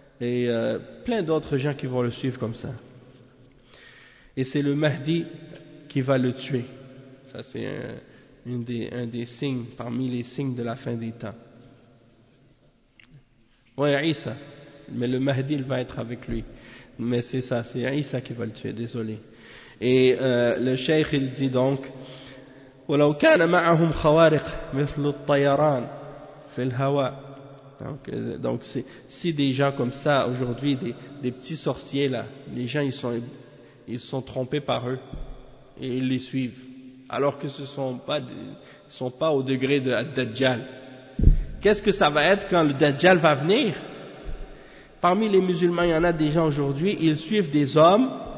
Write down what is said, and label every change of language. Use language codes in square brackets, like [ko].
[fr] Et plein d'autres gens qui vont le suivre comme ça. Et c'est le Mahdi qui va le tuer. Ça, c'est un des signes, parmi les signes de la fin des temps. Oui, Isa. Mais le Mahdi, il va être avec lui. Mais c'est ça, c'est Isa qui va le tuer, désolé. Et le cheikh, il dit donc... [ar] ولو كان معهم خوارق مثل الطيران في الهواء. [fr] Donc si des gens comme ça aujourd'hui, des petits sorciers là, les gens ils sont trompés par eux et ils les suivent, alors que ils sont pas au degré de Dajjal. Qu'est-ce que ça va être quand le Dajjal va venir? Parmi les musulmans, il y en a des gens aujourd'hui, ils suivent des hommes